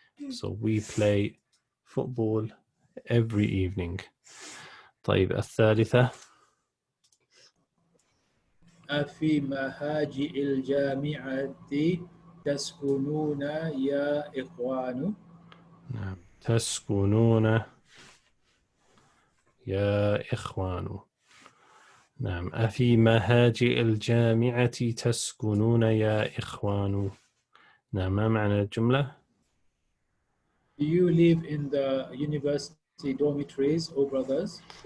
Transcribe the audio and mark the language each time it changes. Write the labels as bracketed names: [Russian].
[English] So we play football every evening. [Arabic] طيب الثالثة في مهاجئ الجامعة تسكنون يا إخوان؟ نعم تسكنون يا إخوان. نعم أفي مهاجئ الجامعة تسكنون يا إخوان؟ نعم ما معنى الجملة؟ [English] Do you live in the university dormitories, oh brothers?